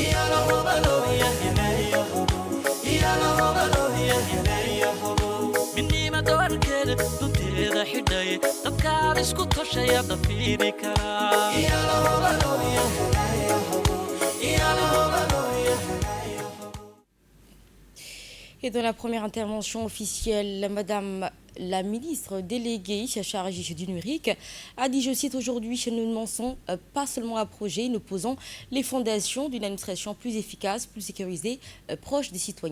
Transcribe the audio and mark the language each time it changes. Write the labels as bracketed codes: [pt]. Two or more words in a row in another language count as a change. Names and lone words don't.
[so] midnima doorkeeda dunteeda xidhay dadkaan isku toshaya dafiiri karaa [fr] Et dans la première intervention officielle, Madame la ministre déléguée chargée du numérique a dit, je cite, aujourd'hui, nous ne pensons pas seulement à projet, nous posons les fondations d'une administration plus efficace, plus sécurisée, proche des citoyens.